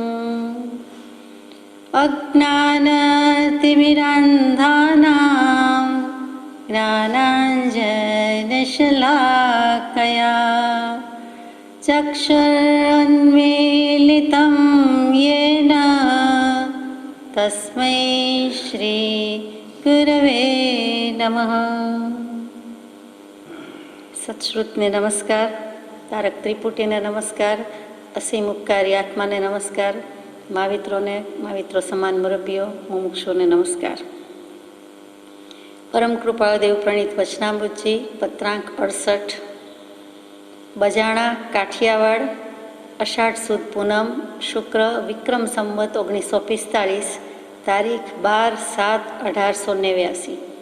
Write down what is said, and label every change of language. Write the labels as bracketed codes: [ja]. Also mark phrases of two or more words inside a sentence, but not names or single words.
[sa] अज्ञानतिमिरान्धानां ज्ञानाञ्जनशलाकया चक्षुरुन्मीलितं येन तस्मै श्रीगुरवे नमः। [gu] સત્શ્રુતને નમસ્કાર, તારક ત્રિપુટીને નમસ્કાર, અસીમ ઉપકારી આત્માને નમસ્કાર, માવિત્રો સમાન મુરબ્બીઓ મુમુક્ષુઓને નમસ્કાર। પરમ કૃપાળદેવ પ્રણીત વચનામૃતજી પત્રાંક 68 બજાણા કાઠિયાવાડ અષાઢ સુદ પૂનમ શુક્ર વિક્રમ સંવત 1945 તારીખ 12/7/1889।